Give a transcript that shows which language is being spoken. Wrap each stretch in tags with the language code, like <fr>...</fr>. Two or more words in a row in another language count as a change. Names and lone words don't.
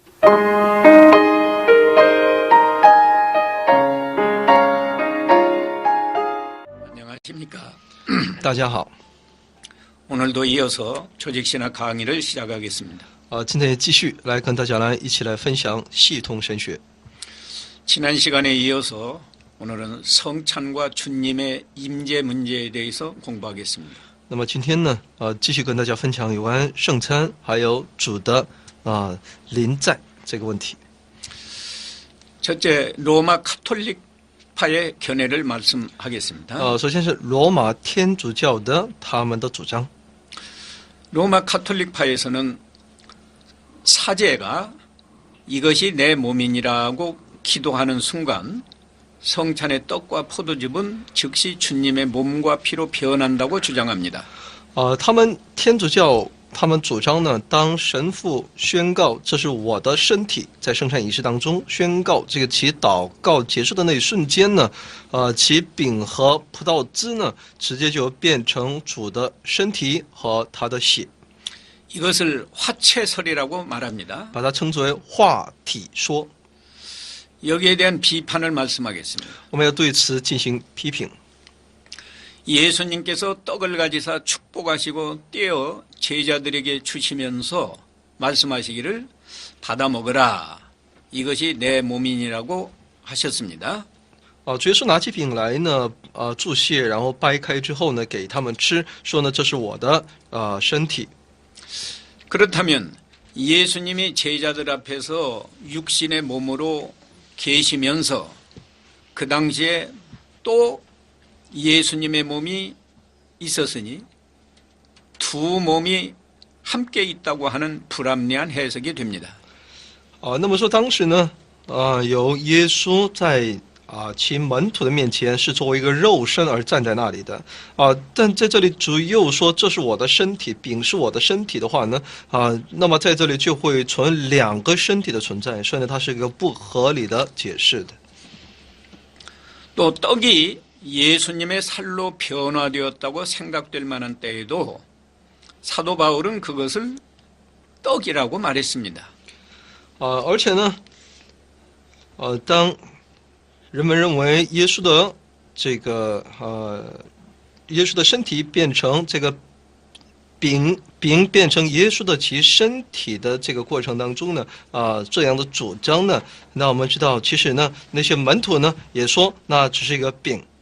<ko>안녕하십니까?</ko> <zh>大家好，</zh> <ko>오늘도 이어서 조직신학 강의를 시작하겠습니다.</ko> <zh>今天也继续来跟大家一起来分享系统神学。</zh> <ko>지난 시간에 이어서 오늘은 성찬과 주님의 임재 문제에 대해서 공부하겠습니다.</ko> <zh>那么今天呢，继续跟大家分享有关圣餐还有主的临在这个问题。</zh> <ko>첫째, 로마 카톨릭파의 견해를 말씀하겠습니다.</ko> <zh>首先是罗马天主教的他们的主张。</zh> <ko>로마 카톨릭파에서는 사제가 이것이 내 몸이니라고 기도하는 순간 성찬의 떡과 포도즙은 즉시 주님의 몸과 피로 변한다고 주장합니다.</ko> <zh>他们天主教他们主张呢，当神父宣告这是我的身体，在圣餐仪式当中宣告这个其祷告结束的那一瞬间呢，其饼和葡萄汁呢，直接就变成主的身体和他的血。</zh> <ko>이것을 화채설이라고 말합니다.</ko> <zh>把它称之为化体说。</zh> <ko>여기에 대한 비판을 말씀하겠습니다.</ko> <zh>我们要对此进行批评。</zh> <ko>예수님께서 떡을 가지사 축복하시고 떼어 제자들에게 주시면서 말씀하시기를 받아 먹으라. 이것이 내 몸이니라고 하셨습니다.</ko> <zh>主耶稣拿起饼来呢，祝谢，然后掰开之后呢，给他们吃，说呢这是我的身体。</zh> <ko>그렇다면 예수님이 제자들 앞에서 육신의 몸으로 계시면서 그 당시에 또 예수님의 몸이 있었으니 두 몸이 함께 있다고 하는 불합리한 해석이 됩니다.</ko> <zh>那么说当时呢，有耶稣在其门徒的面前是作为一个肉身而站在那里的但在这里主又说这是我的身体，饼是我的身体的话呢，那么在这里就会存两个身体的存在，所以呢它是一个不合理的解释的。</zh> <ko>또 떡이 예수님의 살로 변화되었다고 생각될 만한 때에도 사도 바울은 그것을 떡이라고 말했습니다.</ko> <zh>而且呢，当人们认为耶稣的这个耶稣的身体变成这个饼变成耶稣的其身体的这个过程当中呢，这样的主张呢，那我们知道其实呢那些门徒呢也说那只是一个饼。</zh>